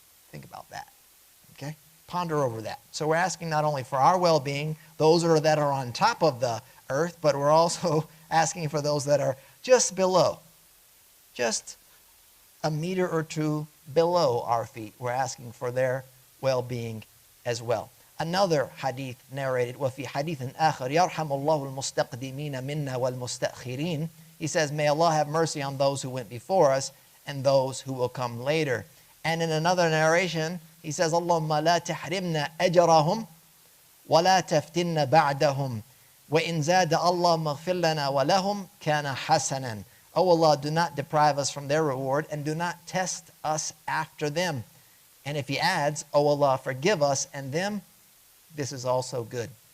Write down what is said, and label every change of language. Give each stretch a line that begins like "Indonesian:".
English: Think about that. Okay? Ponder over that. So we're asking not only for our well-being, those that are on top of the earth, but we're also asking for those that are just below, just a meter or two below our feet. We're asking for their well-being as well. Another hadith narrated,
Arabic: وَفِي حَدِيثٍ آخَرٍ يَرْحَمُ اللَّهُ الْمُسْتَقْدِمِينَ مِنَّا وَالْمُسْتَأْخِرِينَ.
English: He says, may Allah have mercy on those who went before us and those who will come later. And in another narration, he says,
Arabic: اللهم لا تحرمنا أجرهم ولا تفتنا بعدهم وإن زاد الله مغفر لنا ولهم كان حسنا
English: O Allah, do not deprive us from their reward, and do not test us after them. And if he adds, O Allah, forgive us and them, this is also good.